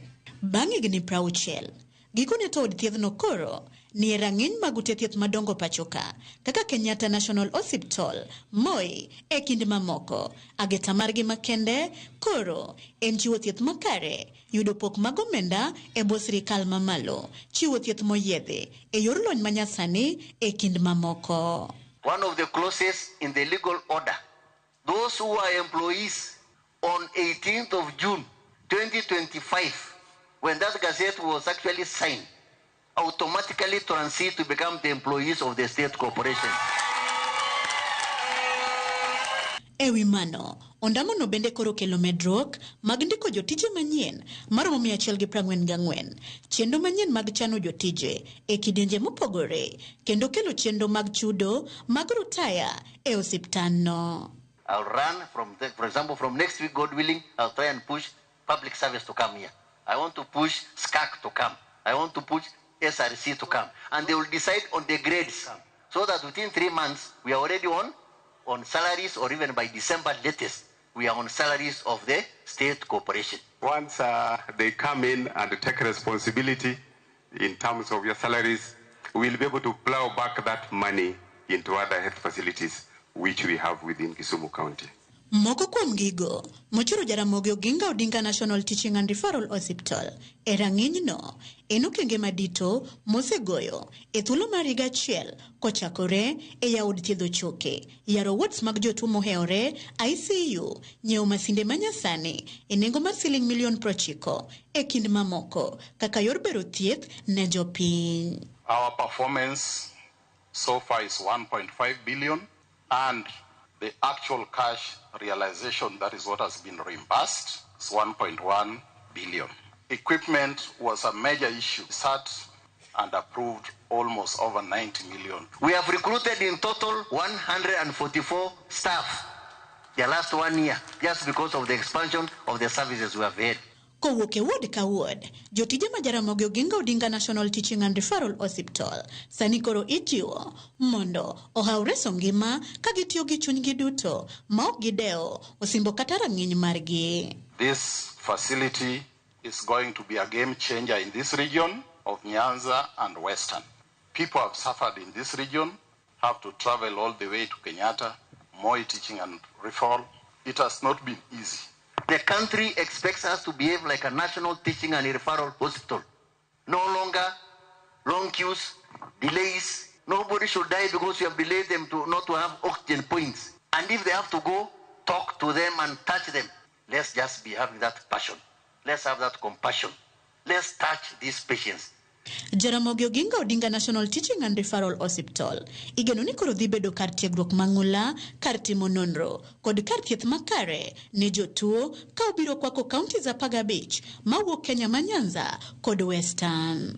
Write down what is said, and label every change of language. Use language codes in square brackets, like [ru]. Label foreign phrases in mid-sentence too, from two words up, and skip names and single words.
[luo] Bang' higni 60 gikone to od thiethno koro ni e rang'iny mag ute thieth madongo pachoka kaka Kenyatta National Hospital, Moi e kind mamoko. Ageta margi makende koro en chiwo thieth makare, yudo pok mag omenda e bwo sirikal mamalo, chiwo thieth moyiedhi e yor lony manyasani e kind mamoko. [en] One of the clauses in the legal order, those who are employees on 18th of June 2025, when that gazette was actually signed, automatically transit to become the employees of the state corporation. [luo] Ewi mano, ondamo no bende koro kelo medruok mag ndiko jotije manyien maromo 144, chenro manyien mag chano jotije e kidienje mopogore, kendo kelo chenro mag chudo mag rutaya e osiptalno. [en] I'll run for example, from next week, God willing, I'll try and push public service to come here. I want to push SCAC to come. I want to push SRC to come. And they will decide on the grades. So that within 3 months, we are already on salaries, or even by December latest, we are on salaries of the state corporation. Once they come in and take responsibility in terms of your salaries, we'll be able to plow back that money into other health facilities which we have within Kisumu County. [luo] Moko kuom gigo mochiro Jaramogi Odinga National Teaching and Referral Hospital e rang'inyno en okenge madito mosegoyo e thuolo mar higa achiel kochakore e yaod thiedho choke, yaro wards mag jotuo moheore ICU, nyiewo masinde manyasani e nengo mar siling milion 90 e kind mamoko kaka yor bero thieth ne jopiny. [en] Our performance so far is 1.5 billion, and the actual cash realization, that is what has been reimbursed, is 1.1 billion. Equipment was a major issue. Sat and approved almost over 90 million. We have recruited in total 144 staff the last 1 year, just because of the expansion of the services we have had. [luo] Kowuok e ward ka ward, jotije ma Jaramogi Odinga National Teaching and Referral Hospital sani koro ijiwo mondo ohaw reso ngima ka gitiyo gi chunygi duto ma ok gidewo osimbo kata rang'iny margi. [en] This facility is going to be a game changer in this region of Nyanza and Western. People have suffered in this region, have to travel all the way to Kenyatta, Moi Teaching and Referral. It has not been easy. The country expects us to behave like a national teaching and referral hospital. No longer long queues, delays. Nobody should die because you have delayed them to not to have oxygen points. And if they have to go, talk to them and touch them. Let's just be having that passion. Let's have that compassion. Let's touch these patients. [luo] Jaramogi Odinga National Teaching and Referral Hospital igeno ni koro dhi bedo kar tiegruok mang'ula, kar timo nonro kod kar thieth makare ne jotuo ka obiro kwako kaunti za 15 mawuok Kenya ma Nyanza kod Western.